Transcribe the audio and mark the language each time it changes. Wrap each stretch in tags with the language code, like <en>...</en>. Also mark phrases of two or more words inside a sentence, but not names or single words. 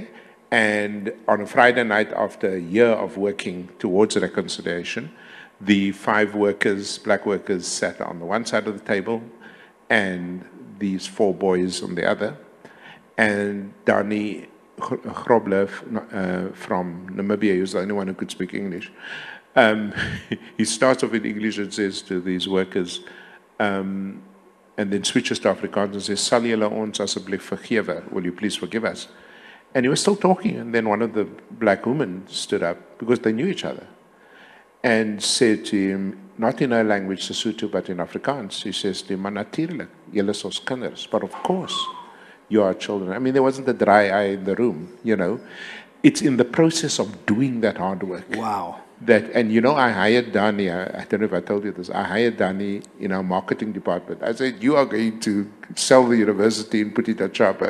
<en>And on a Friday night, after a year of working towards reconciliation, the 5 workers, black workers, sat on the one side of the table, and these 4 boys on the other. And Dani Grobler from Namibia, he was the only one who could speak English. He starts off in English and says to these workers, and then switches to Afrikaans and says,</en> <af>"Sal julle ons asseblief vergewe?</af> <en>Will you please forgive us?" And he was still talking, and then one of the black women stood up, because they knew each other, and said to him, not in her language, Sesotho, but in Afrikaans, he says to him,</en> <af>"Maar natuurlik, julle is ons kinders,</af> <en>but of course, you are children." I mean, there wasn't a dry eye in the room, you know. It's in the process of doing that hard work. Wow. That, and you know, I hired Dani, I don't know if I told you this, I hired Dani in our marketing department. I said, you are going to sell the university and put it at Chapa.</en>